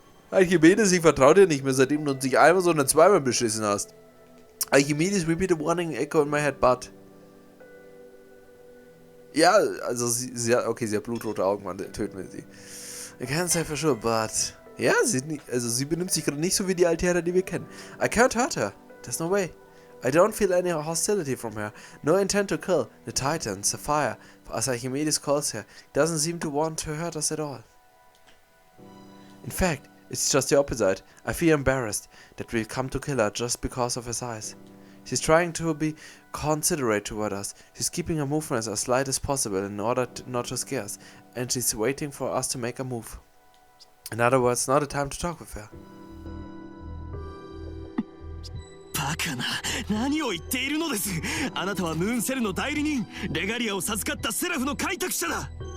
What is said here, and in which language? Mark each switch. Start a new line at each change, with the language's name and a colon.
German: Archimedes, ich vertraue dir nicht mehr, seitdem du uns nicht einmal, sondern zweimal beschissen hast.
English: Archimedes repeated warning echo in my head, but...
German: Ja, also sie hat blutrote Augen, Mann, töten wir sie.
English: I can't say for sure, but...
German: Ja, sie benimmt sich gerade nicht so wie die Altera, die wir kennen.
English: I can't hurt her. There's no way. I don't feel any hostility from her. No intent to kill. The Titan, Sapphire, as Archimedes calls her, doesn't seem to want to hurt us at all. In fact, It's just the opposite. I feel embarrassed that we'll come to kill her just because of his eyes. She's trying to be considerate toward us. She's keeping her movements as light as possible in order not to scare us, and she's waiting for us to make a move. In other words, not a time to talk with her.
Japanese: バカな、何を言っているのです。あなたはムーンセルの代理人、レガリアを授かったセラフの開拓者だ。